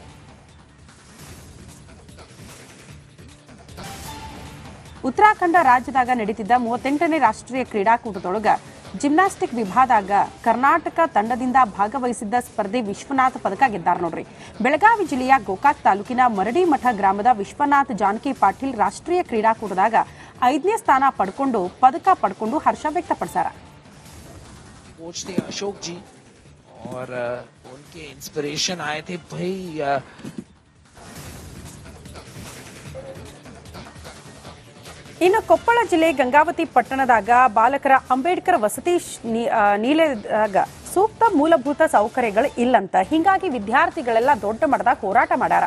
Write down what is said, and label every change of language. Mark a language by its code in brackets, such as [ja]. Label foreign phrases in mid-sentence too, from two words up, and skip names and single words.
[kn] ಉತ್ತರಾಖಂಡ ರಾಜ್ಯದಾಗ ನಡೀತಿದ್ದ 38ನೇ ರಾಷ್ಟ್ರೀಯ ಕ್ರೀಡಾಕೂಟದೊಳಗ ಜಿಮ್ನಾಸ್ಟಿಕ್ ವಿಭಾಗದಾಗ ಕರ್ನಾಟಕ ತಂಡದಿಂದ ಭಾಗವಹಿಸಿದ್ದ ಸ್ಪರ್ಧೆ ವಿಶ್ವನಾಥ್ ಪದಕ ಗೆದ್ದಾರ ನೋಡ್ರಿ. ಬೆಳಗಾವಿ ಜಿಲ್ಲೆಯ ಗೋಕಾಕ್ ತಾಲೂಕಿನ ಮರಡಿಮಠ ಗ್ರಾಮದ ವಿಶ್ವನಾಥ್ ಜಾನಕಿ ಪಾಟೀಲ್ ರಾಷ್ಟ್ರೀಯ ಕ್ರೀಡಾಕೂಟದಾಗ 5ನೇ ಸ್ಥಾನ ಪಡ್ಕೊಂಡು ಹರ್ಷ ವ್ಯಕ್ತಪಡಿಸಾರ. [hi] कोच थे अशोक जी और उनके इंस्पिरेशन आए थे भाई। [kn] ಇನ್ನು ಕೊಪ್ಪಳ ಜಿಲ್ಲೆ ಗಂಗಾವತಿ ಪಟ್ಟಣದಾಗ ಬಾಲಕರ ಅಂಬೇಡ್ಕರ್ ವಸತಿ ನಿಲಯದಾಗ ಸೂಕ್ತ ಮೂಲಭೂತ ಸೌಕರ್ಯಗಳು ಇಲ್ಲಂತ, ಹಿಂಗಾಗಿ ವಿದ್ಯಾರ್ಥಿಗಳೆಲ್ಲ ದೊಡ್ಡ ಮಟ್ಟದಾಗ ಹೋರಾಟ ಮಾಡ್ಯಾರ.